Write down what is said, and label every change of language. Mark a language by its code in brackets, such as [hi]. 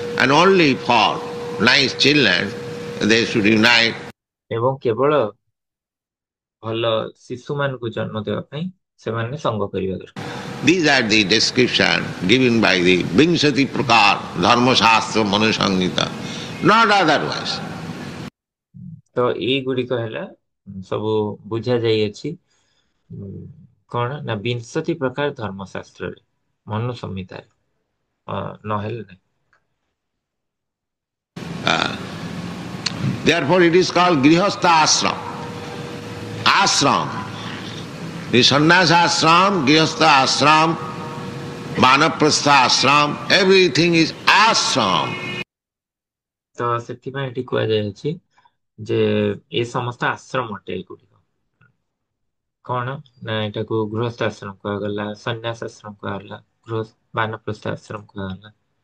[en] And only for nice children they should unite. [or] ଏବଂ କେବଳ ଭଲ ଶିଶୁମାନଙ୍କୁ ଜନ୍ମ ଦେବା ପାଇଁ ସେମାନେ ସଙ୍ଗ କରିବା ଦରକାର। [en] These are the description given by the Vinshati Prakar Dharma Shastra Manu Sangita, not otherwise. [or] ତ ଏଇଗୁଡ଼ିକ ହେଲା ସବୁ ବୁଝା ଯାଇଅଛି କଣ ନା ବିଂଶତି ପ୍ରକାର ଧର୍ମଶାସ୍ତ୍ରରେ ମନୁ ସଂହିତାରେ ନହେଲେ ନାହିଁ। [en] Therefore it is called Grihastha Ashram. Ashram. The Sannyasa Ashram, Grihastha Ashram, Vanaprastha Ashram, everything is ashram. [or] ତ ସେଥିପାଇଁ ଏଠି କୁହାଯାଇଛି ଯେ ଏ ସମସ୍ତ ଆଶ୍ରମ ଅଟେ ଏଗୁଡିକ। କଣ ନା ଏଟାକୁ ଗୃହସ୍ଥ ଆଶ୍ରମ କୁହାଗଲା, ସନ୍ନ୍ୟାସ ଆଶ୍ରମ କୁହାଗଲା, ବାନପ୍ରସ୍ଥ ଆଶ୍ରମ କୁହାଗଲା।